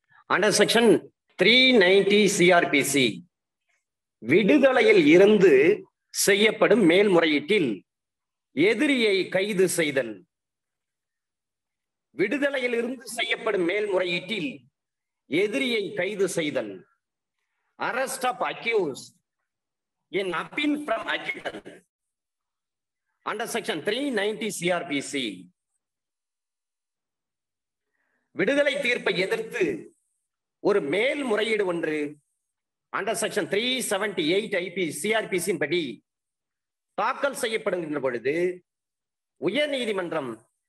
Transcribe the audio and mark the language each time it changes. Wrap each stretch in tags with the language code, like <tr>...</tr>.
<en>Under section 390 CRPC,</en> <ta>விடுதலையில் இருந்து செய்யப்படும் மேல்முறையீட்டில் எதிரியை கைது செய்தல். விடுதலையில் இருந்து செய்யப்படும் மேல்முறையீட்டில் எதிரியை கைது செய்தல்.</ta> <en>Arrest of accused in appeal from acquittal. Under section 390 CRPC,</en> <ta>விடுதலை தீர்ப்பை எதிர்த்து ஒரு மேல்முறையீடு ஒன்று அண்டர் செக்ஷன் 378 ஐபி சிஆர்பிசியின் படி தாக்கல் செய்யப்படுகின்ற பொழுது உயர் நீதிமன்றம்</ta>